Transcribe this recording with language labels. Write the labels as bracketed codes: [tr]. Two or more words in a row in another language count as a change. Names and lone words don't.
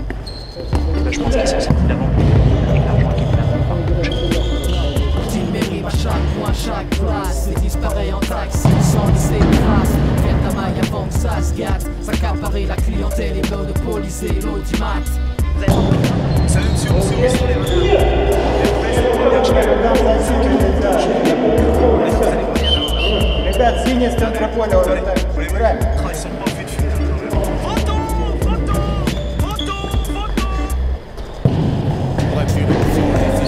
[fr] Et ben, je pense qu'ils sont sortis d'avant. Avec l'argent qu'ils perdent. Dis mes rimes à chaque coin, chaque place. Et disparaît en taxi sans laisser de traces. Faire ta maille avant que ça se gâte. S'accaparer la clientèle et monopoliser l'audimat. [ru] Ребят, синий с центра поля увертают. Играй. [fr] Bref, une option.